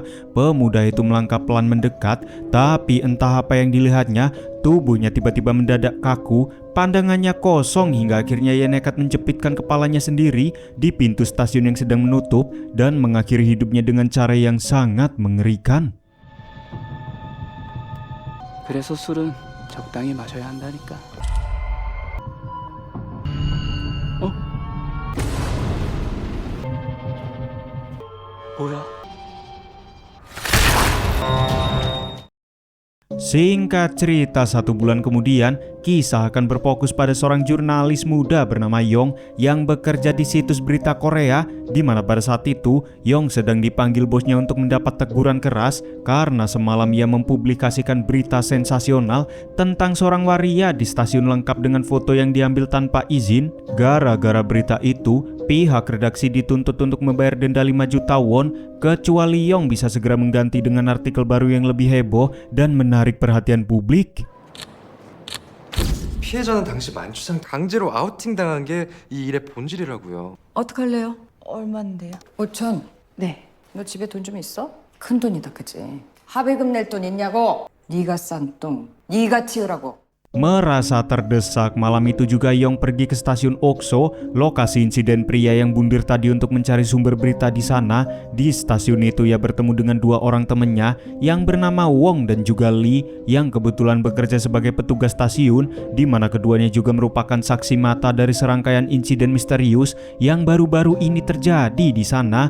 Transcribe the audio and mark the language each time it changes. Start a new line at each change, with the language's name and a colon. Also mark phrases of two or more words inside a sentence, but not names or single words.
Indonesian: Pemuda itu melangkah pelan mendekat, tapi entah apa yang dilihatnya, tubuhnya tiba-tiba mendadak kaku, pandangannya kosong hingga akhirnya ia nekat menjepitkan kepalanya sendiri di pintu stasiun yang sedang menutup dan mengakhiri hidupnya dengan cara yang sangat mengerikan.
Korean: 그래서 술은 적당히 마셔야 한다니까. 뭐야?
Indonesian: Singkat cerita, 1 bulan kemudian, kisah akan berfokus pada seorang jurnalis muda bernama Yong yang bekerja di situs berita Korea, di mana pada saat itu Yong sedang dipanggil bosnya untuk mendapat teguran keras karena semalam ia mempublikasikan berita sensasional tentang seorang waria di stasiun lengkap dengan foto yang diambil tanpa izin. Gara-gara berita itu, pihak redaksi dituntut untuk membayar denda 5 juta won, kecuali Yong bisa segera mengganti dengan artikel baru yang lebih heboh dan menarik perhatian publik.
Korean: 피해자는 당시 만취상 강제로 아우팅 당한 게 이 일의 본질이라고요. 어떡할래요? 얼만데요? 5천. 네. 너 집에 돈 좀 있어? 큰 돈이다, 그지? 합의금 낼 돈 있냐고? 네가 싼 똥, 네가 튀으라고.
Indonesian: Merasa terdesak, malam itu juga Yong pergi ke stasiun Okso, lokasi insiden pria yang bundir tadi, untuk mencari sumber berita di sana. Di stasiun itu ia bertemu dengan 2 orang temannya yang bernama Wong dan juga Lee yang kebetulan bekerja sebagai petugas stasiun, di mana keduanya juga merupakan saksi mata dari serangkaian insiden misterius yang baru-baru ini terjadi di sana.